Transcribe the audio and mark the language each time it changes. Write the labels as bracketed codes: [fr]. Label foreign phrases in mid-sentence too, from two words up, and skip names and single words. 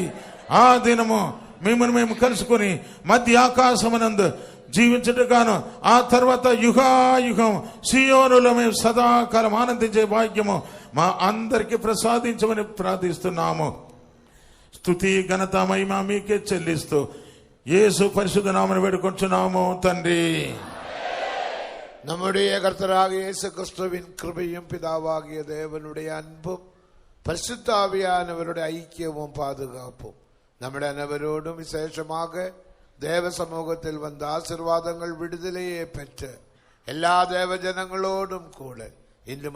[te] ఆ దినము మిమ్మల్ని మేము కలుసుకుని మధ్య ఆకాశమునందు జీవించుటగాను, ఆ తర్వాత యుగాయుగం సియోనులో మేము సదాకాలం ఆనందించే భాగ్యము మా అందరికి ప్రసాదించమని ప్రార్థిస్తున్నాము. స్తుతి ఘనత మహిమ మీకే చెల్లిస్తూ యేసు పరిశుద్ధ నామమున వేడుకొంచున్నాము తండ్రి. [ta] நம்முடைய கர்த்தராக இயேசு கிறிஸ்துவின் கிருபையும் பிதாவாகிய தேவனுடைய அன்பும் பரிசுத்த ஆவியானவருடைய ஐக்கியமும் பாதுகாப்பும் நம்முடைய அனைவரோடும் விசேஷமாக தேவ சமூகத்தில் வந்த ஆசீர்வாதங்கள் விடுதலையை பெற்ற எல்லா தேவ ஜனங்களோடும் கூட